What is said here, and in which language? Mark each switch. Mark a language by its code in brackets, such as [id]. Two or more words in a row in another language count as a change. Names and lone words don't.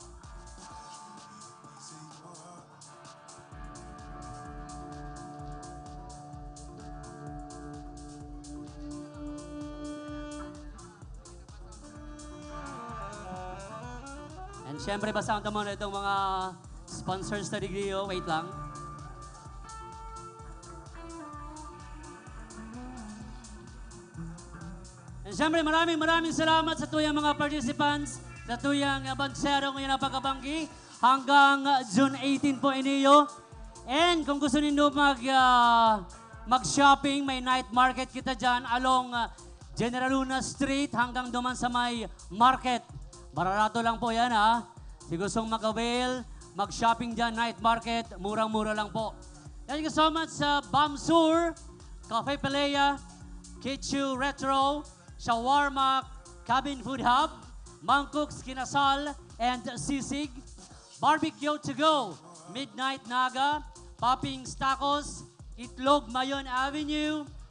[tl] And siyempre, basahan mo na itong mga sponsors na Digrio. Wait lang. And siyempre, maraming salamat sa tuyang mga participants, [bik] sa tuyang bansero ngayon na pagkabanggi. Hanggang June 18 po iniyo. [tl] And kung gusto ninyo mag-shopping, may [en] night market [tl] kita dyan along General Luna Street hanggang duman sa may market. [bik] Bararato lang po yan, ha. Si gustong mag-avail, mag-shopping dyan, [en] night market, [bik] murang-mura lang po. [en] Thank you so much sa Bamsur, Cafe Pelea, Kitchu Retro, Shawarma, Cabin Food Hub, Mangkok's Kinasal, and Sisig, Barbecue to Go, Midnight Naga, Popping's Tacos, Itlog Mayon Avenue,